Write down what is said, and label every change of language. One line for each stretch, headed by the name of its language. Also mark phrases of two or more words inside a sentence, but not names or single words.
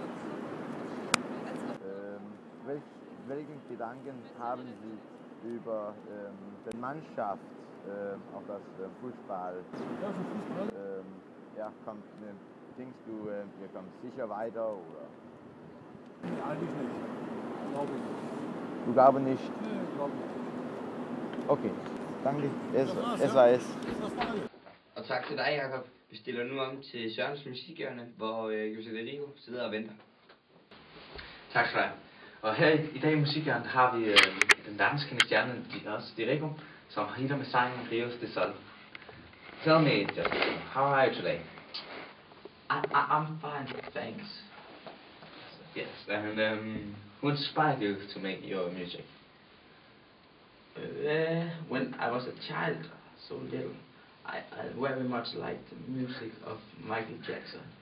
German: Welchen Gedanken haben Sie über die Mannschaft auf das Fußball? Ja, für Fußball? Denkst du, wir kommen sicher weiter? Oder? Nee, eigentlich nicht. Glaube ich nicht. Du glaubst nicht? Nee, glaube ich nicht. Okay, danke. Es war es.
Danish: Og tak til dig, Jakob. Vi stiller nu om til Sørens Musikhjørne, hvor Jos de Rico sidder og venter. Tak skal du have. Og her i dag i Musikhjørnet har vi den verdenskendte stjerne Jos de Rico, som hitter med sangen Rios de Sol.
English: Tell me, Jos, how are you today? I'm fine, thanks. Yes, and who inspired you to make your music? When I was a child, so little, I very much liked the music of Michael Jackson.